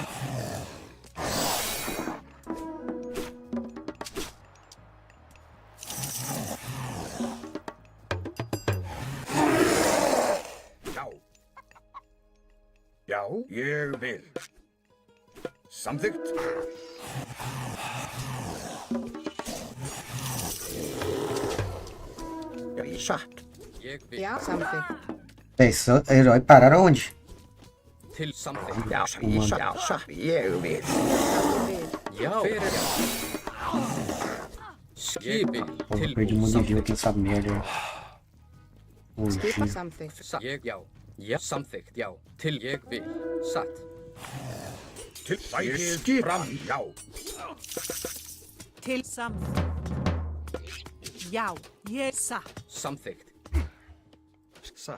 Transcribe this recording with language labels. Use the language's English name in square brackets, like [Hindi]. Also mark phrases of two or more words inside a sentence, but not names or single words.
[Icelandic] Já. Já, ég vil. Samþykkt. Já, satt. Ég vil. Já, samþykkt. [Portuguese] Véi, herói pararam onde? [Icelandic] Til samþykkt. Já, ég vil. Ég vil. Já, fyrir já. Skipi. [Portuguese] Pô, [Icelandic] Tilbúin. [Portuguese] perdi um monte de vida [Icelandic] Samþykkt. [Portuguese] com essa merda. [Icelandic] Skipan [Portuguese] Hoje. [Icelandic] samþykkt. Ég, já. Já, samþykkt, já. Til ég vil. Satt. Til sækið skip. fram, já. Til samþykkt. Já, ég satt. Samþykkt. Satt.